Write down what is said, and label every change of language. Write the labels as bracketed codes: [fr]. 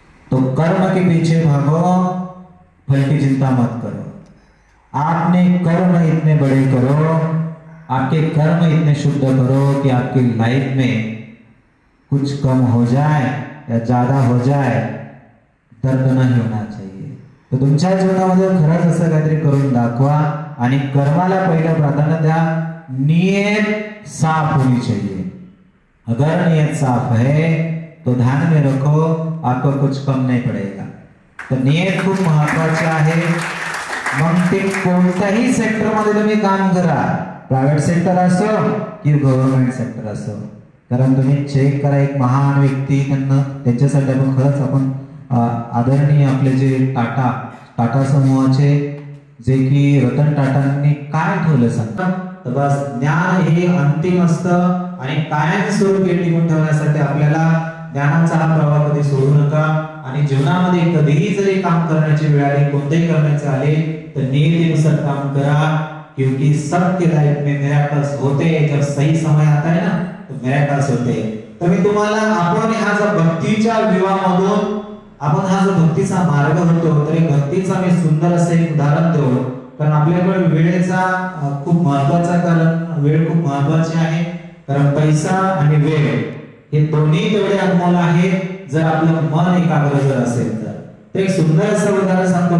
[hi] तो कर्म के पीछे भागो फल की चिंता मत करो. आपने कर्म इतने बड़े करो आपके कर्म इतने शुद्ध करो कि आपकी लाइफ में कुछ कम हो जाए या ज्यादा हो जाए दर्द नहीं होना चाहिए. [mr] तर तुमच्या जीवनामध्ये खरंच असं काहीतरी करून दाखवा आणि कर्माला पहिलं प्राधान्य द्या. [hi] नियत साफ होनी चाहिए. अगर नियत साफ है तो ध्यान में रखो आपको कुछ कम नहीं पड़ेगा. [mr] तर नियत खूप महत्वाची आहे. मग ते कोणत्याही सेक्टरमध्ये तुम्ही काम करा प्रायव्हेट सेक्टर असो की गव्हर्नमेंट सेक्टर असो. कारण तुम्ही चेक करा एक महान व्यक्ती त्यांना त्यांच्यासाठी आपण खरंच आपण आदरणीय आपले जे टाटा समूहाचे जे की रतन टाटांनी काय ठेवलं सांगा तर बस ज्ञान हे अंतिम असतं आणि कायमस्वरूपी टिकून ठेवण्यासाठी आपल्याला ज्ञानाचा हा प्रवाह कधी सोडू नका. आणि जीवनामध्ये कधीही जरी काम करण्याची वेळ आली कोणतेही करण्याचे आले तर नियतीनुसार काम करा [hi] क्योंकि सबके लाइफ में मिरेकल्स होते हैं. जब सही समय आता है ना तो मिरेकल्स होते हैं. [mr] तर मी तुम्हाला आपण हा जो भक्तीच्या विवाहामधून आपण हा जो भक्तीचा मार्ग होतो तर भक्तीचा मी सुंदर असं एक उदाहरण देऊ कारण आपल्याकडे वेळेचा खूप महत्वाचा कारण वेळ खूप महत्वाची आहे. कारण पैसा आणि वेळ हे दोन्ही तेवढे अनमोल आहे जर आपलं मन एकाग्र जर असेल तर एक सुंदर असं उदाहरण सांगतो.